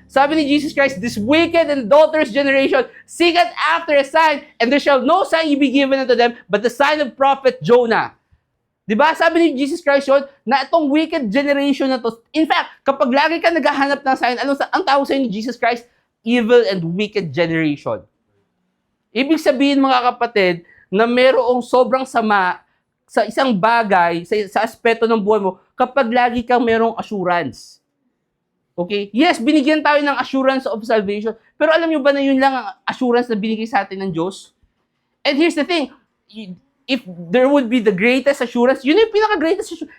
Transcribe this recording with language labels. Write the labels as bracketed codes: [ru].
[en] Sabi ni Jesus Christ, this wicked and adulterous generation seeketh after a sign, and there shall no sign be given unto them, but the sign of prophet Jonah. Diba? [tl] Sabi ni Jesus Christ yun, na itong wicked generation na to, in fact, kapag lagi ka naghahanap ng sign, ang tawag sa'yo ni Jesus Christ? [en] Evil and wicked generation. [tl] Ibig sabihin mga kapatid, na merong sobrang sama sa isang bagay, sa aspeto ng buhay mo, kapag lagi kang merong assurance. Okay? Yes, binigyan tayo ng assurance of salvation. Pero alam nyo ba na yun lang ang assurance na binigay sa atin ng Diyos? [en] And here's the thing. If there would be the greatest assurance, [tl] yun yung pinaka-greatest assurance.